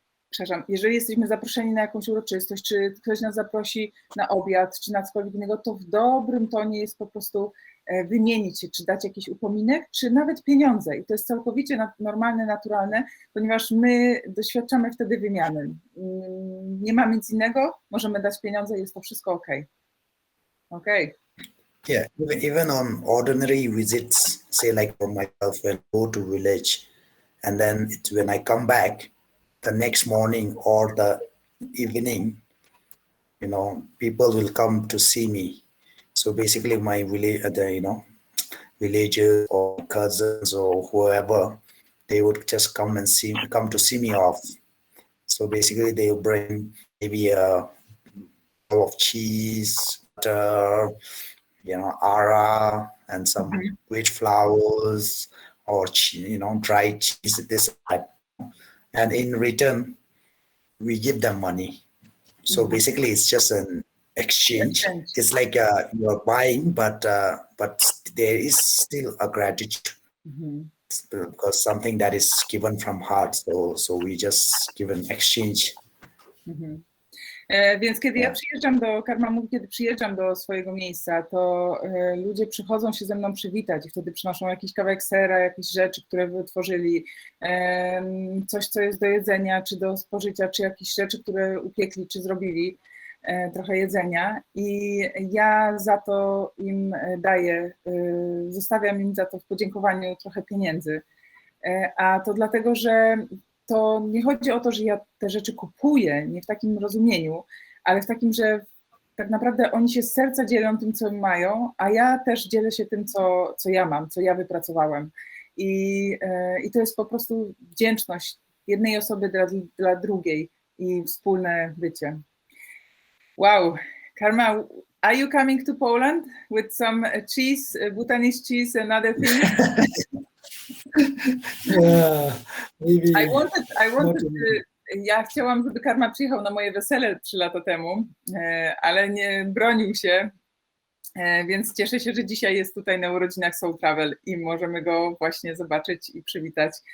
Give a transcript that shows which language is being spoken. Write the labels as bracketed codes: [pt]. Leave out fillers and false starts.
[pl] przepraszam, jeżeli jesteśmy zaproszeni na jakąś uroczystość, czy ktoś nas zaprosi na obiad, czy na cokolwiek innego, to w dobrym tonie jest po prostu wymienić się, czy dać jakiś upominek, czy nawet pieniądze. I to jest całkowicie normalne, naturalne, ponieważ my doświadczamy wtedy wymiany. Nie ma nic innego, możemy dać pieniądze i jest to wszystko ok. [en] Okay. Yeah, even on ordinary visits, say like for myself, when I go to village, and then when I come back the next morning or the evening, people will come to see me. So basically, my village, villagers or cousins or whoever, they would just come to see me off. So basically, they will bring maybe a bowl of cheese, butter, ara, and some wheat flowers or dried cheese. This, and in return, we give them money. So basically, it's just an exchange. It's like you're buying, but there is still a gratitude because something that is given from heart. So we just give an exchange. [pl] Więc kiedy ja przyjeżdżam Karma mówi, kiedy przyjeżdżam do swojego miejsca, to ludzie przychodzą się ze mną przywitać i wtedy przynoszą jakiś kawałek sera, jakieś rzeczy, które wytworzyli, coś, co jest do jedzenia, czy do spożycia, czy jakieś rzeczy, które upiekli, czy zrobili, trochę jedzenia i ja za to im daję, zostawiam im za to w podziękowaniu trochę pieniędzy. A to dlatego, że to nie chodzi o to, że ja te rzeczy kupuję, nie w takim rozumieniu, ale w takim, że tak naprawdę oni się z serca dzielą tym, co mają, a ja też dzielę się tym, co ja mam, co ja wypracowałem. I to jest po prostu wdzięczność jednej osoby dla drugiej i wspólne bycie. [en] Wow, Karma, are you coming to Poland with some cheese, Bhutanese cheese and other things? Yeah, maybe. [pl] Ja chciałam, żeby Karma przyjechał na moje wesele 3 lata temu, ale nie bronił się, więc cieszę się, że dzisiaj jest tutaj na urodzinach Soul Travel i możemy go właśnie zobaczyć i przywitać.